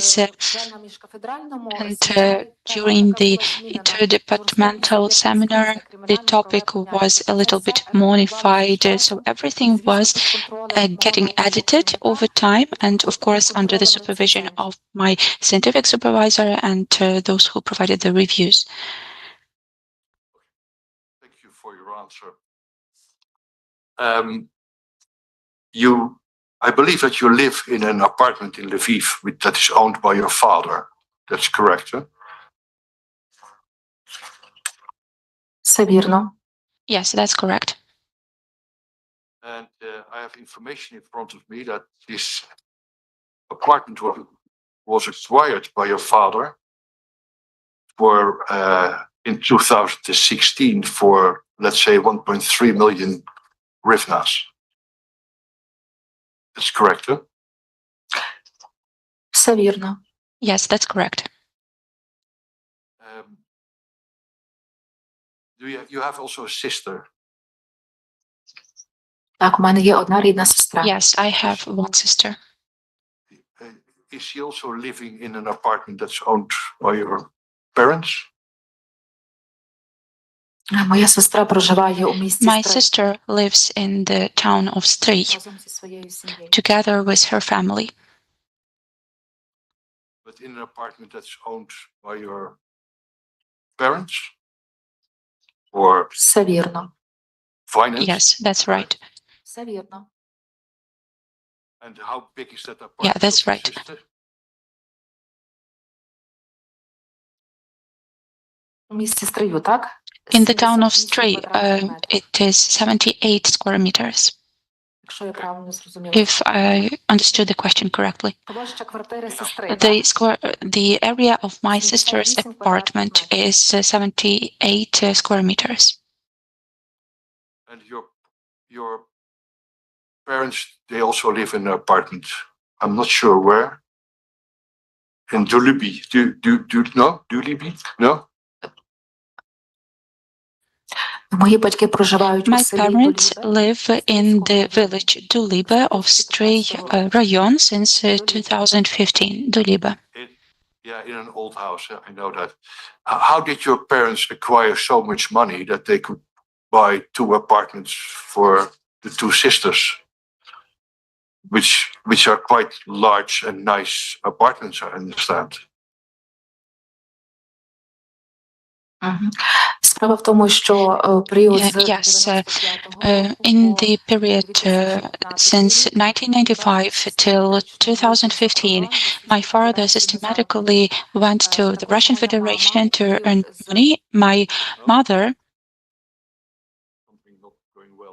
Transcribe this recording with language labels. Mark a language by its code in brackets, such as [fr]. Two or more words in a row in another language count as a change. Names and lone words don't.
[en] And during the interdepartmental seminar, the topic was a little bit modified, so everything was getting edited over time, and of course under the supervision of my scientific supervisor and those who provided the reviews. Thank you for your answer. I believe that you live in an apartment in Lviv that is owned by your father. That's correct, huh? [uk] Все вірно. [en] Yes, that's correct. And I have information in front of me that this apartment was acquired by your father for in 2016 for, let's say, 1.3 million hryvnias. That's correct, huh? [uk] Все вірно. [en] Yes, that's correct. You have also a sister? [uk] Так, у мене є одна рідна сестра. [en] Yes, I have one sister. Is she also living in an apartment that's owned by your parents? [uk] Моя сестра проживає у місті [en] My [uk] Стрий [en] sister lives in the town of Stry [uk] разом зі своєю сім'єю. [en] together with her family. But in an apartment that's owned by your parents? Or [uk] Все вірно. [en] finance? Yes, that's right. [uk] Все вірно. [en] And how big is that apartment? Yeah, that's of your right. sister? [uk] У місті Стрию, так? [en] In the town of [uk] 78 [en] Stray, [uk] квадратних метрів, [en] it is 78 square meters, [uk] якщо я правильно зрозуміла. [en] if I understood the question correctly. [uk] Площа квартири сестри, [en] The area of my sister's apartment is 78 square meters. And your parents, they also live in an apartment. I'm not sure where. In Dulibi. No? Dulibi? No? [uk] Мої батьки проживають у [en] My [uk] селі [en] parents [uk] Доліве. [en] live in the village Dulibe of Stray Rayon since 2015. Dulibe. Yeah, in an old house. I know that. How did your parents acquire so much money that they could buy 2 apartments for the 2 sisters, which are quite large and nice apartments, I understand? Мгм. [uk] Справа в тому, що період з [en] Yes, [uk] 95-го [en] in [uk] по [en] the period [uk] 2015 [en] since 1995 till 2015, my father systematically went to the Russian Federation to earn money. My mother, Something not going well.